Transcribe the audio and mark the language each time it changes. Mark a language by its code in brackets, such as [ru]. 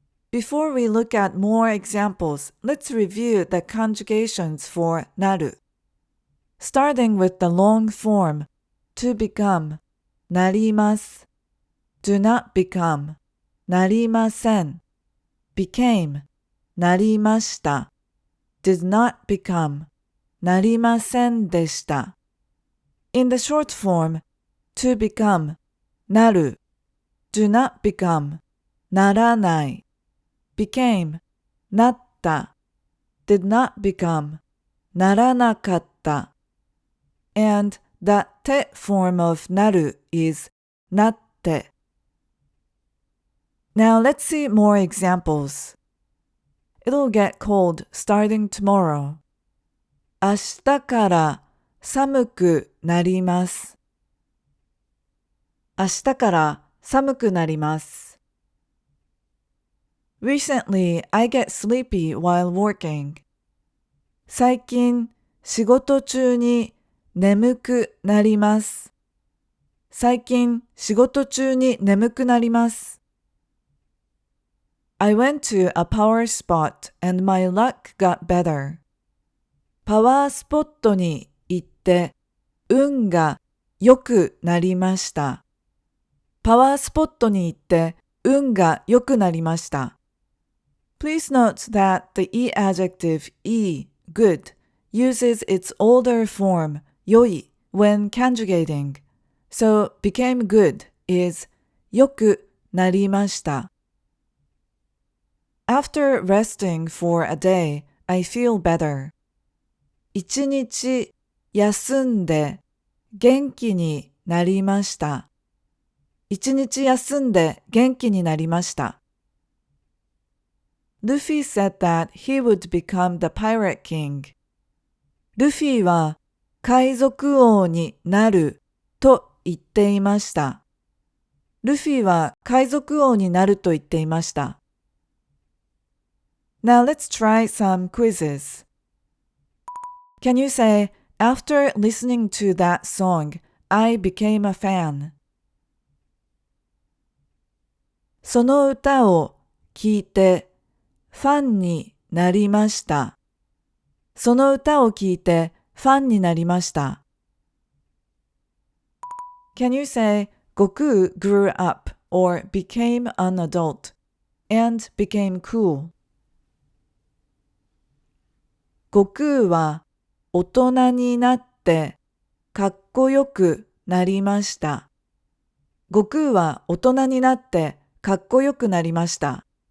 [en] Before we look at more examples, let's review the conjugations for なる. Starting with the long form, to become, なります. Do not become, なりません. Became, なりました.Did not become, なりませんでした. In the short form, to become, なる. Do not become, ならない. Became, なった. Did not become, ならなかった. And the て form of なる is なって. Now let's see more examples. It'll get cold starting tomorrow. [ja] 明日から寒くなります。明日から寒くなります。 [en] Recently, I get sleepy while working. [ja] 最近、仕事中に眠くなります。最近、仕事中に眠くなります。 [en] I went to a power spot and my luck got better. [ja] パワースポットに行って運が良くなりました。パワースポットに行って運が良くなりました。 [en] Please note that the I adjective いい good uses its older form 良い when conjugating. So became good is 良くなりました。 After resting for a day, I feel better. [ja] 一日休んで元気になりました。一日休んで元気になりました。 [en] Luffy said that he would become the pirate king. [ja] ルフィは海賊王になると言っていました。ルフィは海賊王になると言っていました。 [en] Now let's try some quizzes. Can you say, after listening to that song, I became a fan? [ja] その歌を聴いてファンになりました。その歌を聴いてファンになりました。 [en] Can you say, Goku grew up or became an adult and became cool? [ja] 悟空は大人になってかっこよくなりました。悟空は大人になってかっこよくなりました。